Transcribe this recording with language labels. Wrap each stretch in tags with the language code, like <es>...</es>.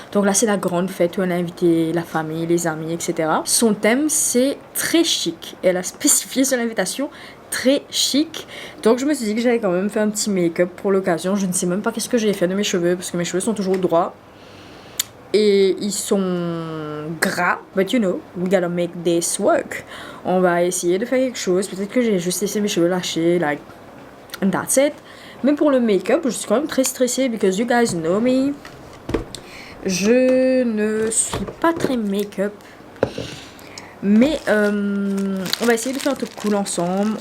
<fr>Donc là, c'est la grande fête où elle a invité la famille, les amis, etc. Son thème, c'est très chic. Elle a spécifié sur l'invitation très chic. Donc je me suis dit que j'allais quand même faire un petit make-up pour l'occasion. Je ne sais même pas qu'est-ce que j'ai fait de mes cheveux parce que mes cheveux sont toujours droits. Et ils sont gras.</fr> <en>But you know, we gotta make this work.</en> <fr>On va essayer de faire quelque chose. Peut-être que j'ai juste laissé mes cheveux lâchés.</fr> <en>Like, and that's it.</en> <fr>Mais pour le make-up, je suis quand même très stressée</fr> <en>because you guys know me.</en> <fr>Je ne suis pas très make-up. Mais on va essayer de faire un truc cool ensemble.</fr>